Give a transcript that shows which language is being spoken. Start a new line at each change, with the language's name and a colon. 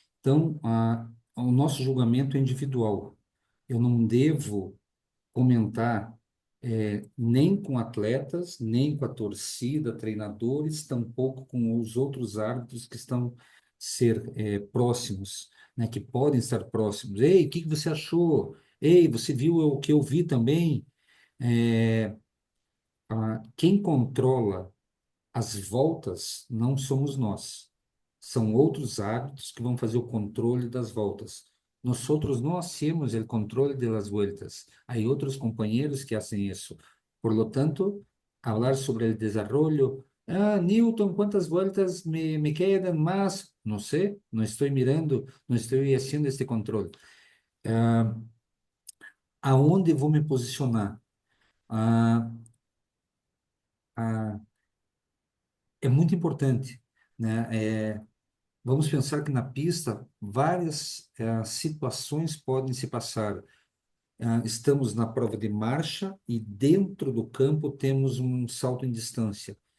Portuguese: Então, o nosso julgamento é individual. Eu não devo comentar nem com atletas, nem com a torcida, treinadores, tampouco com os outros árbitros que estão próximos, né, que podem estar próximos. Ei, o que que você achou? Ei, você viu o que eu vi também? É, quem controla as voltas não somos nós. São outros árbitros que vão fazer o controle das voltas.
Spanish: Nosotros no hacemos el control de las vueltas. Hay otros compañeros que hacen eso. Por lo tanto, hablar sobre el desarrollo. Newton, ¿cuántas vueltas me quedan más? No sé, no estoy mirando, no estoy haciendo este control.
Portuguese: Ah, Aonde vou me posicionar? Ah, ah, é muito importante, né? Vamos pensar que na pista várias situações podem se passar. Estamos na prova de marcha e dentro do campo temos um salto em distância.